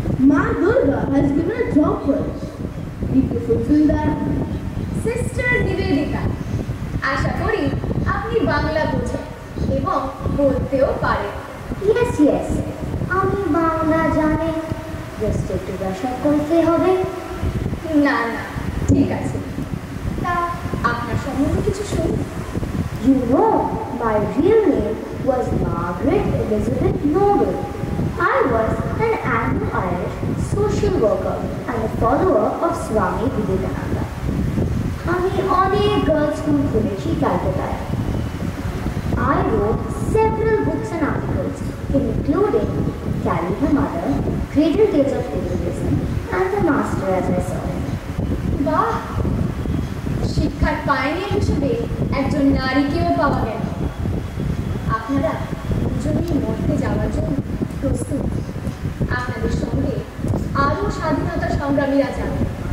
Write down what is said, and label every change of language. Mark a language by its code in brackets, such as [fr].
[en] Ma Durga has given a job for us. Need to fulfill that. [bn] Sister Nivedita, আশা করি আপনি বাংলা বোঝেন এবং বলতেও পারেন। [en] Yes, yes. [bn] আমি বাংলা জানি। Just একটু ভাষা করতে হবে। না না, ঠিক আছে। তা আপনার সম্বন্ধে কিছু শুনুন। [en] You know, my real name was Margaret Elizabeth Noble. I was an Anglo-Irish social worker and a follower of Swami Vivekananda. [bn] আমি অনেক গার্লস স্কুল খুলেছি ক্যালকাটায়। [en] I wrote several books and articles, including Carry the Mother, Cradle Tales of Liberalism, and The Master as I Saw Him. [bn] বাহ, শিক্ষার pioneer হিসেবে একজন নারীকেও পাওয়া গেল। আপনারা দুজনেই মর্তে যাওয়ার জন্য প্রস্তুত। আপনাদের সঙ্গে আরও স্বাধীনতা সংগ্রামীরা যাবেন।